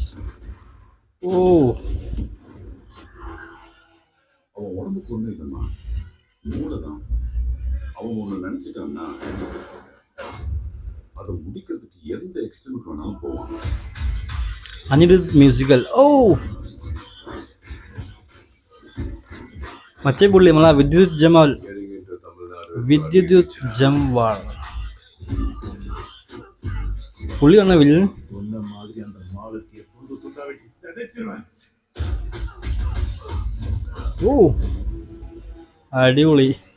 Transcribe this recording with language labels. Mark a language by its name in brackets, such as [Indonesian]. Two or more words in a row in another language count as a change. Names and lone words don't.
[Tamil] ஓ அவன் உடம்புக்கு ஒண்ணு இல்லைம்மா, மூளைதான். அவன் ஒண்ணு நினைச்சிட்டான்னா அதை முடிக்கிறதுக்கு எந்த எக்ஸ்ட்ரீமுக்கு வேணாலும் போவான். [Malayalam] அனிருத் മ്യൂസിക്കൽ. ഓ മറ്റേ പുള്ളി നമ്മളെ വിദ്യുത് ജമാൽ. പുള്ളിയാണ് വില്ലൻ. ഓ അടിപൊളി.